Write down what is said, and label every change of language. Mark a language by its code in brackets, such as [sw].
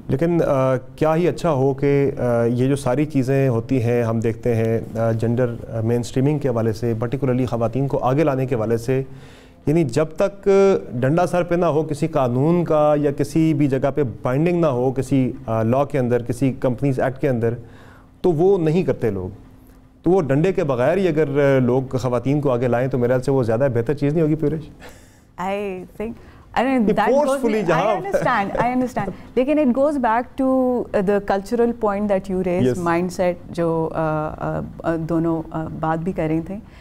[ur] لیکن کیا ہی اچھا ہو کہ یہ جو ساری چیزیں ہوتی ہیں ہم دیکھتے ہیں جنڈر مین سٹریمنگ کے حوالے سے, پرٹیکولرلی خواتین کو آگے لانے کے حوالے سے, یعنی جب تک ڈنڈا سر پہ نہ ہو کسی قانون کا یا کسی بھی جگہ پہ بائنڈنگ نہ ہو کسی لاء کے اندر, کسی کمپنیز ایکٹ کے اندر, تو وہ نہیں کرتے لوگ. تو وہ ڈنڈے کے بغیر ہی اگر لوگ خواتین کو آگے لائیں تو میرے خیال سے وہ زیادہ بہتر چیز نہیں ہوگی. پیورش [en] I think, I mean, that goes, I understand. [ur] لیکن [en] it goes back to the cultural point that you raised, yes. [ur] Mindset جو دونوں بات بھی کر رہی تھیں.